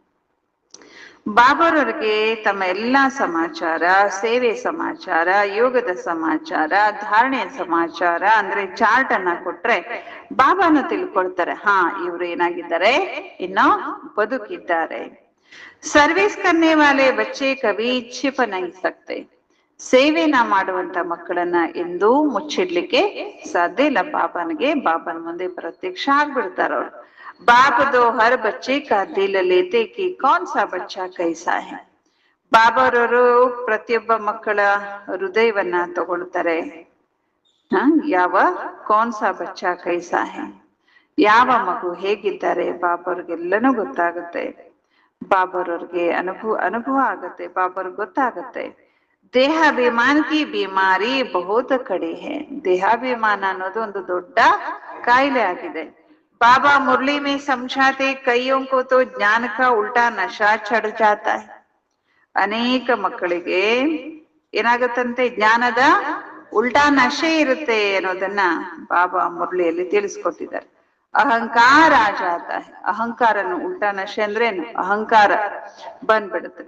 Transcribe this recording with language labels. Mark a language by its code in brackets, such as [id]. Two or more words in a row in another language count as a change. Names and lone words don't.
[kn] ಬಾಬಾರವ್ರಿಗೆ ತಮ್ಮ ಎಲ್ಲಾ ಸಮಾಚಾರ, ಸೇವೆ ಸಮಾಚಾರ, ಯೋಗದ ಸಮಾಚಾರ, ಧಾರಣೆಯ ಸಮಾಚಾರ ಅಂದ್ರೆ ಚಾರ್ಟ್ ಅನ್ನ ಕೊಟ್ರೆ ಬಾಬಾನ ತಿಳ್ಕೊಳ್ತಾರೆ. ಹಾ, ಇವ್ರು ಏನಾಗಿದ್ದಾರೆ, ಇನ್ನು ಬದುಕಿದ್ದಾರೆ. [hi] सर्विस करने वाले बच्चे कभी छिप नहीं सकते. [kn] ಸೇವೆನ ಮಾಡುವಂತ ಮಕ್ಕಳನ್ನ ಎಂದೂ ಮುಚ್ಚಿಡ್ಲಿಕ್ಕೆ ಸಾಧ್ಯ ಇಲ್ಲ. ಬಾಬನ ಮುಂದೆ ಪ್ರತ್ಯಕ್ಷ ಆಗ್ಬಿಡ್ತಾರ ಅವ್ರು. [hi] बाप दो हर बच्चे का दिल लेते कि कौन सा बच्चा कैसा है. [kn] ಬಾಬಾರವರು ಪ್ರತಿಯೊಬ್ಬ ಮಕ್ಕಳ ಹೃದಯವನ್ನ ತಗೊಳ್ತಾರೆ. ಯಾವ [hi] कौन सा बच्चा कैसा है, [kn] ಯಾವ ಮಗು ಹೇಗಿದ್ದಾರೆ ಬಾಬಾರ್ಗೆಲ್ಲನೂ ಗೊತ್ತಾಗುತ್ತೆ. ಬಾಬಾರವ್ರಿಗೆ ಅನುಭವ ಆಗತ್ತೆ, ಬಾಬಾರ್ಗೆ ಗೊತ್ತಾಗತ್ತೆ. [hi] देहाभिमान की बीमारी बहुत कड़ी है. [kn] ದೇಹಾಭಿಮಾನ ಅನ್ನೋದು ಒಂದು ದೊಡ್ಡ ಕಾಯಿಲೆ ಆಗಿದೆ. [hi] बाबा मुरली में समझाते कईयों को तो ज्ञान का उल्टा नशा चढ़ जाता है. [kn] ಅನೇಕ ಮಕ್ಕಳಿಗೆ ಏನಾಗತ್ತಂತೆ, ಜ್ಞಾನದ ಉಲ್ಟಾ ನಶೆ ಇರುತ್ತೆ ಅನ್ನೋದನ್ನ ಬಾಬಾ ಮುರಳಿಯಲ್ಲಿ ತಿಳಿಸ್ಕೊಟ್ಟಿದ್ದಾರೆ. [hi] अहंकार आ जाता है. [kn] ಅಹಂಕಾರನು ಉಲ್ಟಾ ನಶೆ ಅಂದ್ರೆ ಏನು, ಅಹಂಕಾರ ಬಂದ್ಬಿಡುತ್ತೆ.